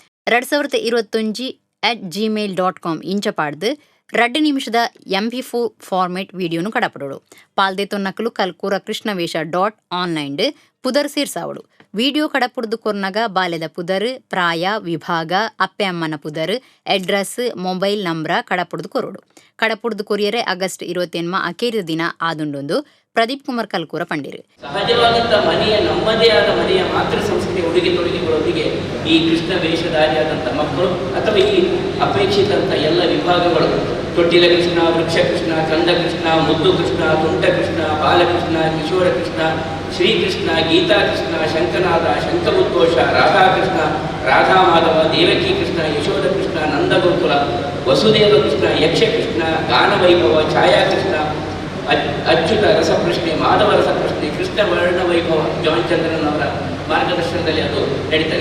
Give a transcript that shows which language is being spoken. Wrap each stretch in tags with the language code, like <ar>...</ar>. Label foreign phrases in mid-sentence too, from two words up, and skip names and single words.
<tcy>2021@gmail.com ಇಂಚ ಪಾಡ್ದು 2 ನಿಮಿಷದ MP4 ಫಾರ್ಮೆಟ್ ವಿಡಿಯೋನು ಕಡಪಡೋಡು ಪಾಲ್ದೆ ತೊನ್ನಕಲು ಕಲ್ಕೂರ ಕೃಷ್ಣವೇಷ .online ಪುದರ್ ಸೇರ್ಸಾವಡು ವಿಡಿಯೋ ಕಡಪುಡ್ದು ಕೊರ್ನಗ ಬಾಲ್ಯದ ಪುದರ್ ಪ್ರಾಯ ವಿಭಾಗ ಅಪ್ಪೆ ಅಮ್ಮನ ಪುದರ್</tcy> <en>address mobile number</en> <tcy>ಕಡಪುಡ್ದು ಕೊರೋಡು ಕಡಪುಡ್ದು ಕೊರಿಯರೆ ಆಗಸ್ಟ್ 28 ಅಕೇರಿದ ದಿನ ಆದುಂಡೊಂದು ಪ್ರದೀಪ್ ಕುಮಾರ್ ಕಲ್ಕೂರ ಪಂಡಿರು</tcy> <kn>ಸಹಜವಾದಂಥ ಮನೆಯ ನಮ್ಮದೇ ಆದ ಮನೆಯ ಮಾತೃ ಸಂಸ್ಕೃತಿ ಉಡುಗೆ ತೊಡುಗೆಗಳೊಂದಿಗೆ ಈ ಕೃಷ್ಣ ವೇಷಧಾರಿಯಾದಂಥ ಮಕ್ಕಳು ಅಥವಾ ಈ ಅಪೇಕ್ಷಿತಂಥ ಎಲ್ಲ ವಿಭಾಗಗಳು ತೊಟ್ಟಿಲ ಕೃಷ್ಣ ವೃಕ್ಷ ಕೃಷ್ಣ ಕಂದ ಕೃಷ್ಣ ಮುದ್ದು ಕೃಷ್ಣ ತುಂಟ ಕೃಷ್ಣ ಬಾಲಕೃಷ್ಣ ಕಿಶೋರ ಕೃಷ್ಣ ಶ್ರೀಕೃಷ್ಣ ಗೀತಾ ಕೃಷ್ಣ ಶಂಕನಾದ ಶಂಕಮುದ್ಘೋಷ ರಾಧಾಕೃಷ್ಣ ರಾಧಾಮಾಧವ ದೇವಕಿ ಕೃಷ್ಣ ಯಶೋಧ ಕೃಷ್ಣ ನಂದಗೋಕುಲ ವಸುದೇವ ಕೃಷ್ಣ ಯಕ್ಷಕೃಷ್ಣ ಗಾನವೈಭವ ಛಾಯಾಕೃಷ್ಣ ಅಚ್ಯುತ ರಸಪ್ರಶ್ನೆ ಮಾಧವ ರಸಪ್ರಶ್ನೆ ಕೃಷ್ಣ ವರ್ಣವೈಭವ ಜಾನ್ ಚಂದ್ರನ್ ಅವರ ಮಾರ್ಗದರ್ಶನದಲ್ಲಿ ಅದು ನಡೀತಾರೆ.</kn>